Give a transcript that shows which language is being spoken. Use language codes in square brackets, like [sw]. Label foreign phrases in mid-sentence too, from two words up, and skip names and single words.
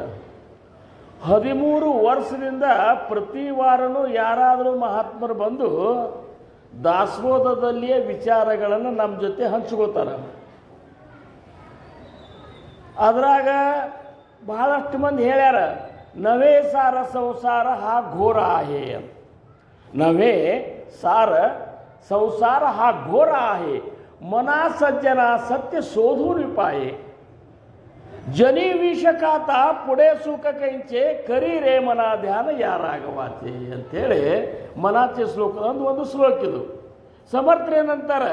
[kn] 13 ವರ್ಷದಿಂದ ಪ್ರತಿ ವಾರನೂ ಯಾರಾದರೂ ಮಹಾತ್ಮರು ಬಂದು ದಾಸಬೋಧದಲ್ಲಿಯೇ ವಿಚಾರಗಳನ್ನು ನಮ್ಮ ಜೊತೆ ಹಂಚ್ಕೋತಾರೆ. ಅದ್ರಾಗ ಬಹಳಷ್ಟು ಮಂದಿ ಹೇಳ್ಯಾರ, [mr] नव्हे सार संसार हा घोर आहे [kn] ಅಂತ. [mr] नव्हे सार संसार हा घोर आहे, मना सज्जना सत्य शोधून पाये, जनी विषकाता पुढे सुख कैंचे करी रे मना ध्यान या राघवाचे [kn] ಅಂಥೇಳಿ ಮನಾಚೆ ಶ್ಲೋಕದ ಒಂದು ಶ್ಲೋಕ ಇದು.